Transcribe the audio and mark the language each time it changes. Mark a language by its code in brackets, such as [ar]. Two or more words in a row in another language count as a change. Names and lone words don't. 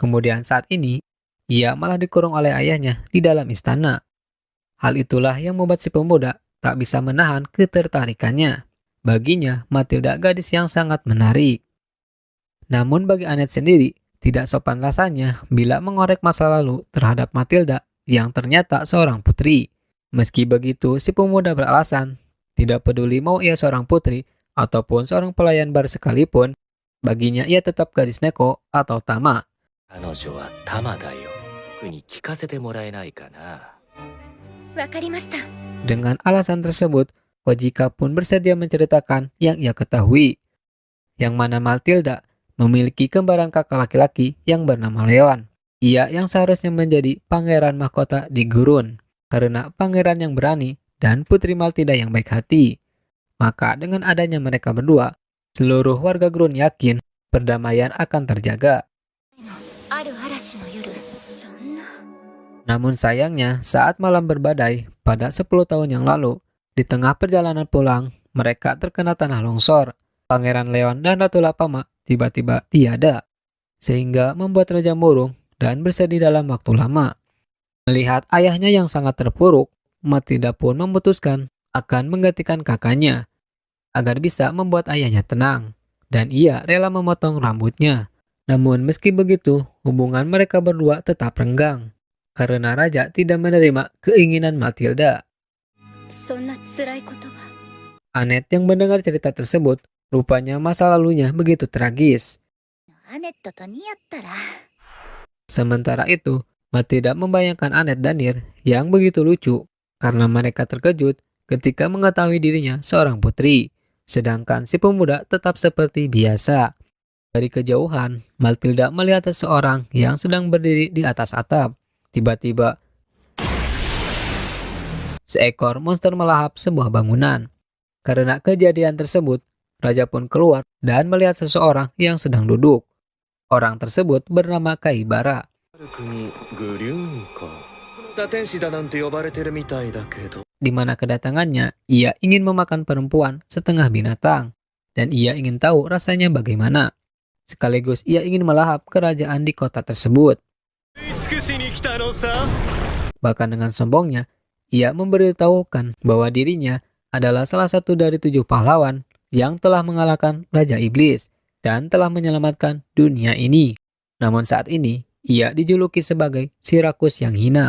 [id] Kemudian saat ini, ia malah dikurung oleh ayahnya di dalam istana. Hal itulah yang membuat si pemuda tak bisa menahan ketertarikannya. Baginya, Matilda gadis yang sangat menarik. Namun bagi Anet sendiri, tidak sopan rasanya bila mengorek masa lalu terhadap Matilda yang ternyata seorang putri. Meski begitu, si pemuda beralasan, tidak peduli mau ia seorang putri ataupun seorang pelayan bar sekalipun, baginya ia tetap gadis Neko atau Tama. [ja] 彼女はタマだよ。僕に聞かせてもらえないかな。わかりました。 [id] Dengan alasan tersebut, Kojika pun bersedia menceritakan yang ia ketahui, yang mana Matilda memiliki kembaran kakak laki-laki yang bernama Leon. Ia yang seharusnya menjadi pangeran mahkota di Gurun, karena pangeran yang berani dan putri Matilda yang baik hati. Maka dengan adanya mereka berdua, seluruh warga Gurun yakin perdamaian akan terjaga. [ja] ある嵐の夜。そんな。 [id] Namun sayangnya, saat malam berbadai pada 10 tahun yang lalu, di tengah perjalanan pulang, mereka terkena tanah longsor. Pangeran Leon dan Ratu Lapama tiba-tiba tiada, sehingga membuat Raja murung dan bersedih dalam waktu lama. Melihat ayahnya yang sangat terpuruk, Matilda pun memutuskan akan menggantikan kakaknya agar bisa membuat ayahnya tenang, dan ia rela memotong rambutnya. Namun meski begitu, hubungan mereka berdua tetap renggang karena raja tidak menerima keinginan Matilda. [ja] そんな辛いことが [id] Annette yang mendengar cerita tersebut, rupanya masa lalunya begitu tragis. [ja] アネットと似合ったら [id] Sementara itu, Matilda membayangkan Annette dan Nir yang begitu lucu karena mereka terkejut ketika mengetahui dirinya seorang putri, sedangkan si pemuda tetap seperti biasa. Dari kejauhan, Matilda melihat seseorang yang sedang berdiri di atas atap. Tiba-tiba, seekor monster melahap sebuah bangunan. Karena kejadian tersebut, raja pun keluar dan melihat seseorang yang sedang duduk. Orang tersebut bernama Kaibara. [ja] 国グリューンか打天使だなんて呼ばれてるみたいだけど [id] Di mana kedatangannya, ia ingin memakan perempuan setengah binatang, dan ia ingin tahu rasanya bagaimana. Sekaligus ia ingin melahap kerajaan di kota tersebut. [ja] 尽くしに来たのさ [id] Bahkan dengan sombongnya, ia memberitahukan bahwa dirinya adalah salah satu dari 7 pahlawan yang telah mengalahkan Raja Iblis dan telah menyelamatkan dunia ini. Namun saat ini, ia dijuluki sebagai si rakus yang hina.